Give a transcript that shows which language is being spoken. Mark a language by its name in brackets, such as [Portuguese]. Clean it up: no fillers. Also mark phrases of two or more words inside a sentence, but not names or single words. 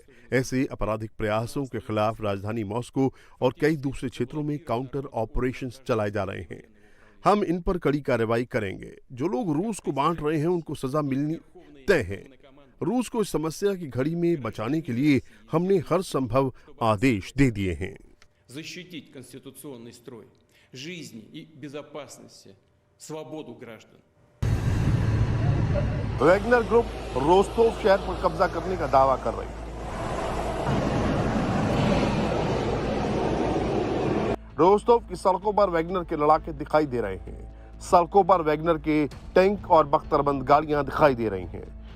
[Hindi] ऐसे आपराधिक प्रयासों के खिलाफ राजधानी मॉस्को और कई दूसरे क्षेत्रों में [English] counter operations [Hindi] चलाए जा रहे हैं। हम इन पर कड़ी कार्रवाई करेंगे। जो लोग रूस को बांट रहे हैं, उनको सजा मिलनी तय है। रूस को इस समस्या की घड़ी में बचाने के लिए हमने हर संभव आदेश दे दिए हैं। [Russian] защитить конституционный строй жизни и безопасности, свободу граждан. [Hindi] वैगनर ग्रुप रोस्तोव शहर पर कब्जा करने का दावा कर रही है। रोस्तोव की सड़कों पर वैगनर के लड़ाके दिखाई दे रहे हैं। सड़कों पर वैगनर के टैंक और बख्तरबंद गाड़ियां दिखाई दे रही हैं।